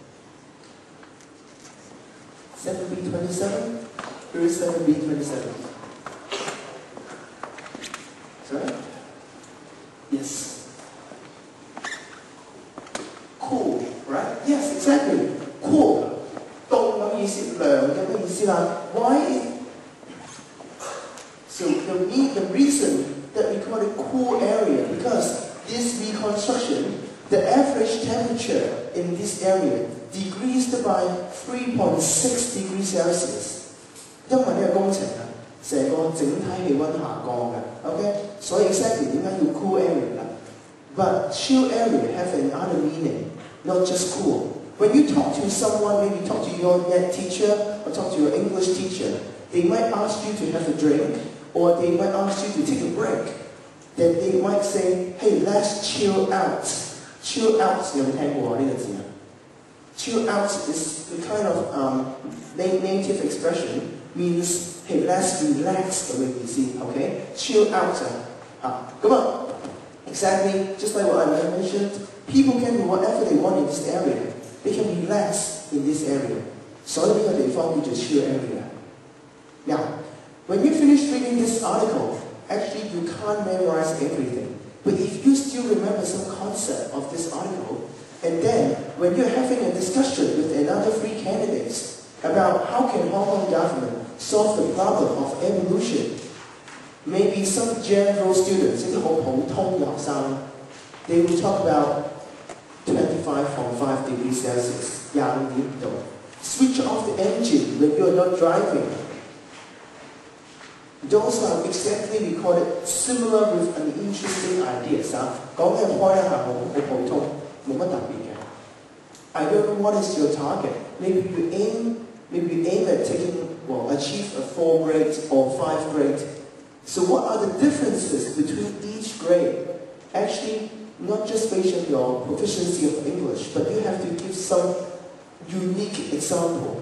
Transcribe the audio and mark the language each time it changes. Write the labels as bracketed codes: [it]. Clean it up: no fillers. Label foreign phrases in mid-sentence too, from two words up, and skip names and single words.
[en] 7B 27? Who is 7B 27? Sorry? Yes. Cool, right? Yes, exactly. Cool. [yue] 凍咁熱意思，良嘅咩意思啦 ？Why? [en] So the reason that we call it cool area because this reconstruction, the average temperature in this area decreased by 3.6 degrees Celsius. [yue] 因為呢個工程啊，成個整體氣温下降嘅 ，OK， 所以 exactly 點解要 [en] cool area [yue] 啦 ？ [en] But chill area have another meaning, not just cool. When you talk to someone, maybe talk to your net teacher or talk to your English teacher, they might ask you to have a drink or they might ask you to take a break. Then they might say, hey, let's chill out. Chill out [yue] 有冇聽過呢個字啊 [en] ？Chill out is the kind of native expression means hey, let's relax [yue] 咁嘅意思 [en] ，OK？ Chill out [yue] 咁啊 [en] exactly just like what I mentioned, people can do whatever they want in this area. They can relax in this area. [yue] 所以呢個地方叫做 [en] chill area. Now, when you finish reading this article, actually you can't memorize everything. But if you still remember some concept of this article, and then when you're having a discussion with another 3 candidates about how can Hong Kong government solve the problem of evolution, maybe some general students, they will talk about 25.5 degrees Celsius, 25度. Switch off the engine when you're not driving. Those are exactly we call it similar with an interesting ideas [yue] 講嘅開一下好普通，冇乜特別嘅。 [en] I don't know what is your target. Maybe you aim at achieve a 4 grade or 5 grade. So what are the differences between each grade? Actually, not just based on your proficiency of English, but you have to give some unique example.